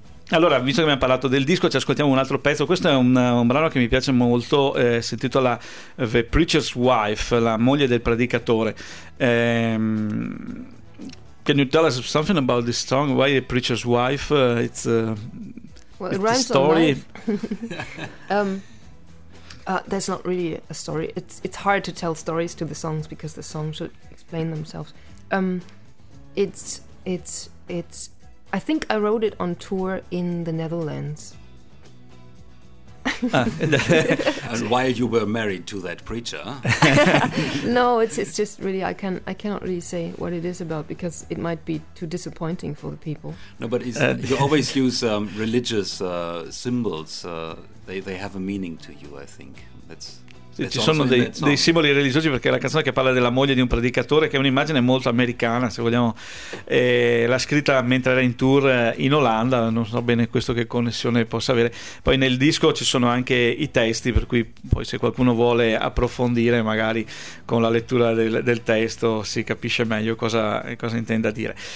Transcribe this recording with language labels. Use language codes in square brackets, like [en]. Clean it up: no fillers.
[it] Allora, visto che abbiamo parlato del disco, ci ascoltiamo un altro pezzo. Questo è un brano che mi piace molto. Si intitola The Preacher's Wife, la moglie del predicatore. [en] Can you tell us something about this song? Why the preacher's wife? It's a story. There's not really a story. It's hard to tell stories to the songs because the songs should explain themselves. I think I wrote it on tour in the Netherlands. And while you were married to that preacher. No, it's just really I cannot really say what it is about, because it might be too disappointing for the people. No, but you always use religious symbols. They have a meaning to you, I think. [it] Ci sono dei simboli religiosi, perché è la canzone che parla della moglie di un predicatore, che è un'immagine molto americana, se vogliamo. L'ha scritta mentre era in tour in Olanda, non so bene questo che connessione possa avere. Poi nel disco ci sono anche i testi, per cui poi se qualcuno vuole approfondire magari con la lettura del testo si capisce meglio cosa intenda dire.